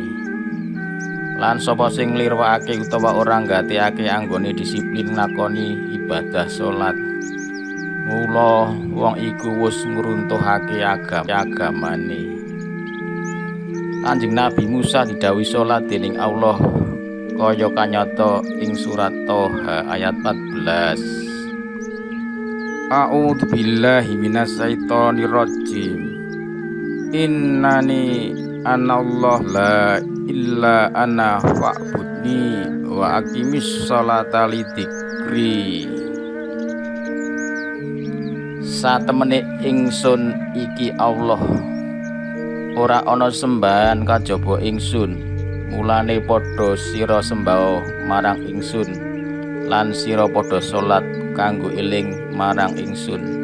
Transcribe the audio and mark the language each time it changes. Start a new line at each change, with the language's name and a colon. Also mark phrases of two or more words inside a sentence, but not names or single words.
Javanese: Lan sapa sing nglirwakake utawa ora nggatekake anggone disiplin nglakoni ibadah salat, mula wong iku wis ngruntuhake agamane. Kanjeng Nabi Musa didhawuhi salat dening Allah kaya kanyata ing surat Toha ayat 14.
Arabic: أعوذ بالله من الشيطان الرجيم. إنني أنا الله لا إله إلا أنا فاعبدني وأقم الصلاة لذكري.
Javanese: Satemene ingsun iki Allah, ora ana sembahan kajaba ingsun, mulane padha sira sembah marang ingsun lan sira padha salat kanggo eling marang ingsun.